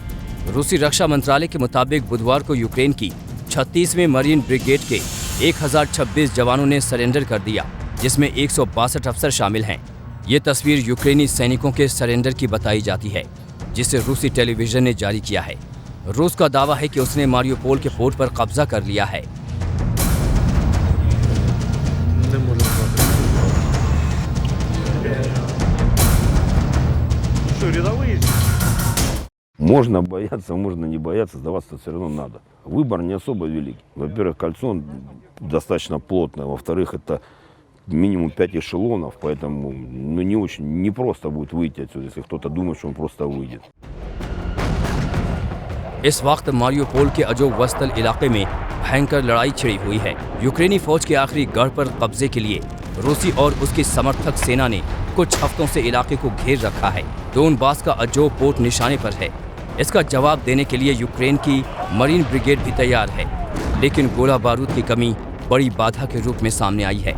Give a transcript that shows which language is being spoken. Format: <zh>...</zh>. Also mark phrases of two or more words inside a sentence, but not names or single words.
<hi>रूसी रक्षा मंत्रालय के मुताबिक बुधवार को यूक्रेन की 36वीं मरीन ब्रिगेड के 1026 जवानों ने सरेंडर कर दिया, जिसमें 162 अफसर शामिल हैं। ये तस्वीर यूक्रेनी सैनिकों के सरेंडर की बताई जाती है, जिसे रूसी टेलीविजन ने जारी किया है। रूस का दावा है कि उसने मारियोपोल के पोर्ट पर कब्जा कर लिया है।</hi> <ru>Можно бояться, можно не бояться, сдаваться все равно надо. Выбор не особо великий. Во-первых, кольцо достаточно плотное, во-вторых, это минимум 5 эшелонов, поэтому не очень непросто будет выйти отсюда, если кто-то думает, что он просто выйдет.</ru> <hi>इस वक्त मारियोपोल के अजोग वस्तल इलाके में भयंकर लड़ाई छिड़ी हुई है। यूक्रेनी फौज के आखिरी गढ़ पर कब्जे के लिए रूसी और उसकी समर्थक सेना ने कुछ हफ्तों से इलाके को घेर रखा है। डोनबास का अजोग पोर्ट निशाने पर है। इसका जवाब देने के लिए यूक्रेन की मरीन ब्रिगेड भी तैयार है, लेकिन गोला बारूद की कमी बड़ी बाधा के रूप में सामने आई है।</hi>